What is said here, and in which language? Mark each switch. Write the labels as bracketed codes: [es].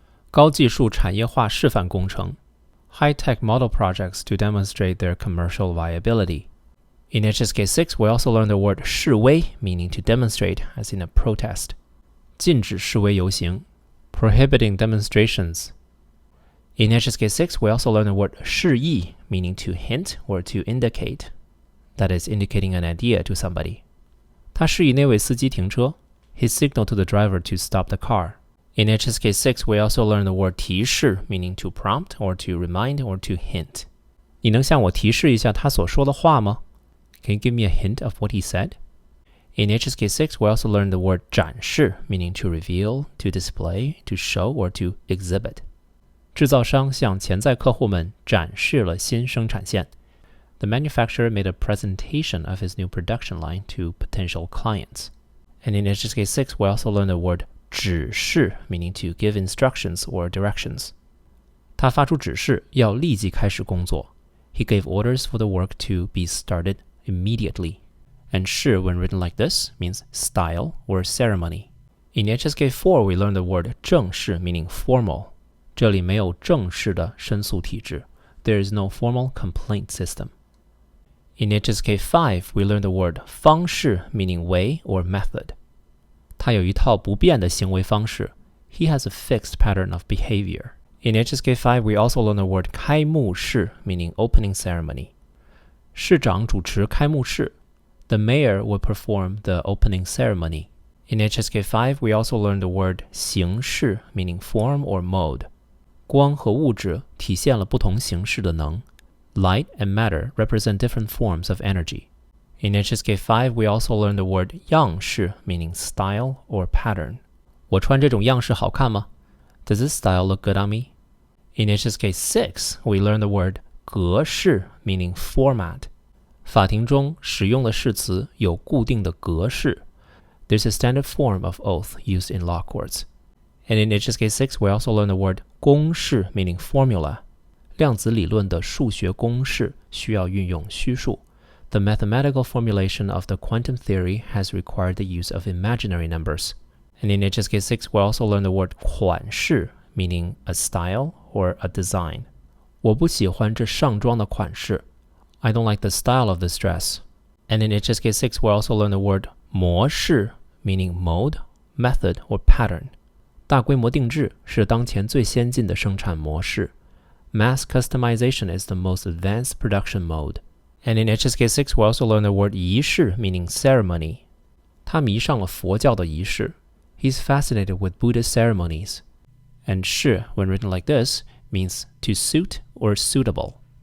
[zh] 高技术产业化示范工程。 [en] High-tech model projects to demonstrate their commercial viability. In HSK 6, we also learn the word 示威 meaning to demonstrate as in a protest. [zh] 禁止示威游行 [en] prohibiting demonstrations. In HSK 6, we also learn the word 示意 meaning to hint or to indicate. That is indicating an idea to somebody. [zh] 他示意那位司机停车 [en] He signaled to the driver to stop the car. In HSK 6, we also learn the word 提示 meaning to prompt or to remind or to hint. [zh] 你能向我提示一下他所说的话吗 [en] Can you give me a hint of what he said? In HSK 6, we also learn the word 展示 meaning to reveal, to display, to show, or to exhibit. [zh] 制造商向潜在客户们展示了新生产线。 [en] The manufacturer made a presentation of his new production line to potential clients. And in HSK 6, we also learn the word 指示 meaning to give instructions or directions. [zh] 他发出指示要立即开始工作。 [en] He gave orders for the work to be started immediately. And 示 when written like this means style or ceremony. In HSK 4, we learn the word 正式 meaning formal. [zh] 这里没有正式的申诉体制。 [en] There is no formal complaint system. In HSK 5, we learn the word 方式 meaning way or method. [zh] 他有一套不变的行为方式。 [en] He has a fixed pattern of behavior. In HSK 5, we also learn the word 开幕式 meaning opening ceremony. [zh] 市长主持开幕式。 [en] The mayor will perform the opening ceremony. In HSK 5, we also learn the word 形式 meaning form or mode. [zh] 光和物质体现了不同形式的能。 [en] Light and matter represent different forms of energy. In HSK 5, we also learn the word 样式 meaning style or pattern. [zh] 我穿这种样式好看吗 [en] Does this style look good on me? In HSK 6, we learn the word 格式 meaning format. [zh] 法庭中使用的誓词有固定的格式。 [en] There's a standard form of oath used in law courts. And in HSK 6, we also learn the word 公式 meaning formula. [zh] 量子理论的数学公式需要运用虚数。 [en] The mathematical formulation of the quantum theory has required the use of imaginary numbers. And in HSK 6, we also learn the word 款式 meaning a style or a design. [zh] 我不喜欢这上装的款式。 [en] I don't like the style of this dress. And in HSK 6, we also learn the word 模式 meaning mode, method, or pattern. [zh] 大规模定制是当前最先进的生产模式。 [en] Mass customization is the most advanced production mode. And in HSK 6, we also learn the word 仪式 meaning ceremony. 他迷上了佛教的仪式。 He's fascinated with Buddhist ceremonies. And 是 when written like this means to suit or suitable.